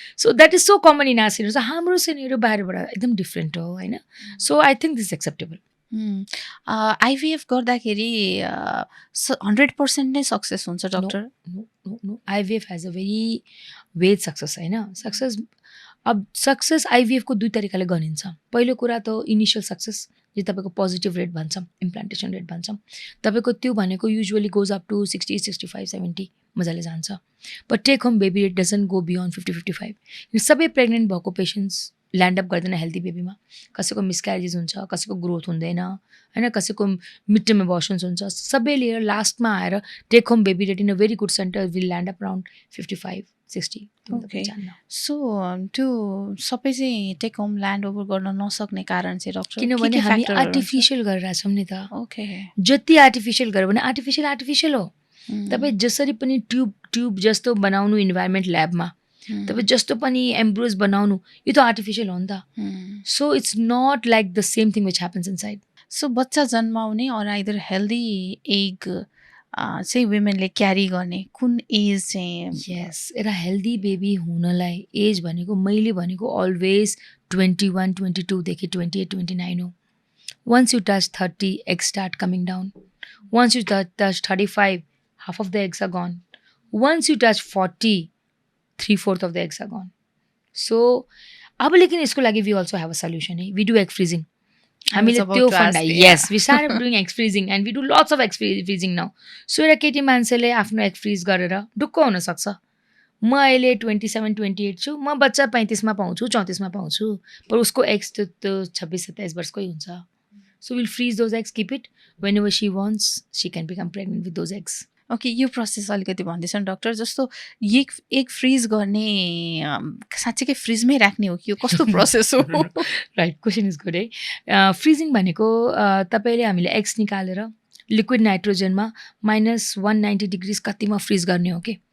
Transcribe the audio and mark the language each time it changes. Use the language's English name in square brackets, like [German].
[English] So that is so common in our senior. [Nepali] हाम्रो senior बाहिरबाट एकदम डिफ्रेन्ट हो होइन। [English] So I think this acceptable. [Nepali] IVF गर्दाखेरि 100% नै सक्सेस हुन्छ doctor? [English] No, IVF has a very ways success होइन। [Nepali] सक्सेस अब सक्सेस आइभीएफको 2 तरिकाले गनिन्छ। पहिलो कुरा त इनिसियल सक्सेस, जो तपाईँको पोजिटिभ रेट भन्छौँ, इम्प्लान्टेसन रेट भन्छौँ। तपाईँको त्यो भनेको युजुअली गोज अप टु 60, 65, 70 मजाले जान्छ। [English] पर take home baby rate doesn't go beyond 50-55। [Nepali] यो सबै प्रेग्नेन्ट भएको पेसेन्ट्स ल्यान्डअप गर्दैन हेल्दी बेबीमा। कसैको मिसक्यारेजेस हुन्छ, कसैको ग्रोथ हुँदैन होइन, कसैको मिड टर्म एबर्सन्स हुन्छ। सबै लिएर लास्टमा आएर [English] Take home baby rate in a very good centre will land up around 55-60। Okay. [Nepali] So त्यो सबै चाहिँ टेक होम ल्यान्ड ओभर गर्न नसक्ने कारण चाहिँ डक्टर? किनभने हामी आर्टिफिसियल गरेर छौँ नि त। [English] Okay. [Nepali] जति आर्टिफिसियल गर्यो भने आर्टिफिसियल हो। तपाईँ जसरी पनि ट्युब जस्तो बनाउनु इन्भाइरोमेन्ट ल्याबमा, तपाईँ जस्तो पनि एम्ब्रोज बनाउनु, यो त आर्टिफिसियल हो नि त। [English] So it's not like the same thing which happens inside. [Nepali] So बच्चा जन्माउने और आइदर हेल्दी एग चाहिँ वुमेनले क्यारी गर्ने कुन एज चाहिँ? यस, एउटा हेल्दी बेबी हुनलाई एज भनेको मैले भनेको अलवेज 21-22देखि 28-29 हो। [English] Once you touch 30 egg start coming down. Once you touch 35 half of the eggs are gone. Once you touch 40 3/4 of the eggs are gone. So [Nepali] अब लेकिन यसको लागि [English] we also have a solution है। We do egg freezing. [Nepali] हामीले त्यो funda, [English] yes, we started doing egg freezing and we do lots of egg freezing now. [Nepali] So एउटा केटी मान्छेले आफ्नो एग फ्रिज गरेर ढुक्क हुनसक्छ। म अहिले 27-28 छु, म बच्चा 35मा पाउँछु, 34मा पाउँछु, पर उसको एग्स त्यो 26-27 वर्षकै हुन्छ। [English] So we'll freeze those eggs, keep it, whenever she wants she can become pregnant with those eggs. [Nepali] Okay, यो प्रोसेस अलिकति भन्दैछ नि डक्टर, जस्तो एग फ्रिज गर्ने साँच्चीकै फ्रिजमै राख्ने हो कि यो कस्तो प्रोसेस हो? [English] Right, question is good है। [Nepali] फ्रिजिङ भनेको तपाईँले हामीले एग्स निकालेर लिक्विड नाइट्रोजनमा -190 डिग्रिज कतिमा फ्रिज गर्ने हो कि।